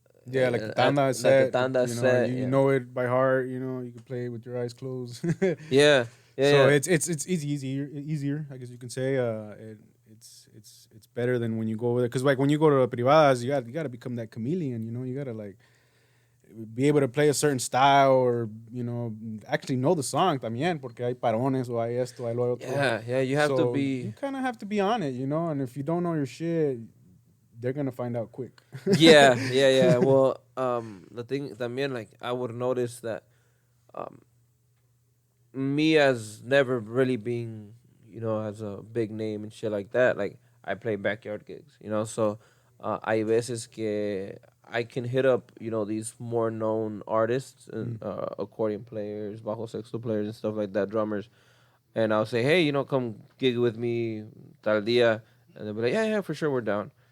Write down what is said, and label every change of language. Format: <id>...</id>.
<en>Yeah, like the tanda set. Like the tanda set. You know it by heart, you can play it with your eyes closed. Yeah. So it's easier, I guess you can say. It's better than when you go over there, because like when you go to privadas, you got to become that chameleon. You got to like be able to play a certain style or actually know the song</en> <es>también porque hay parones o hay esto hay lo otro.</es> <en>Yeah, you have to So be. you kind of have to be on it, and if you don't know your shit, they're gonna find out quick. Yeah. Well, the thing también, like, I would notice that um, me as never really being, as a big name and shit like that, like, I play backyard gigs, so</en> <es>hay veces que</es> <en>I can hit up, these more known artists and accordion players, bajo sexto players and stuff like that, drummers, and I'll say, hey, come gig with me</en> <es>tal día,</es> <en>and they'll be like, yeah, for sure, we're down.</en>